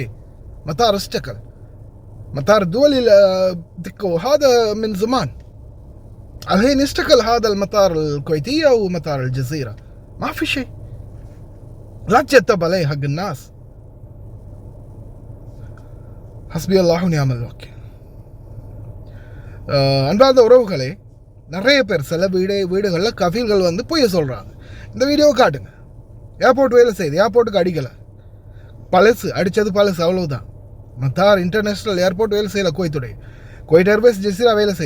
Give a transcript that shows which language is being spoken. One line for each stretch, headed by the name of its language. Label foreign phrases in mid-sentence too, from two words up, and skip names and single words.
Arabic: مطار اشتغل، مطار الدولي دكو هذا من زمان، الحين يشتغل هذا المطار الكويتية ومطار الجزيرة، ما في شيء. لا تجتب عليه حق الناس. حسبي الله ونعم الوكيل.
Tamil: அன்பார்ந்த உறவுகளே, நிறைய பேர் சில வீடுகளில் கஃபீல்கள் வந்து பொய்ய சொல்கிறாங்க. இந்த வீடியோவை காட்டுங்க. ஏர்போர்ட் வேலை செய்யுது, ஏர்போர்ட்டுக்கு அடிக்கலை, பழசு அடித்தது பழசு, அவ்வளவுதான். மத்தார்
English: international airport
Tamil: வேலை செய்யலை, குவைத் ஏர்வேஸ் ஜெசிரா வேலை செய்யுது.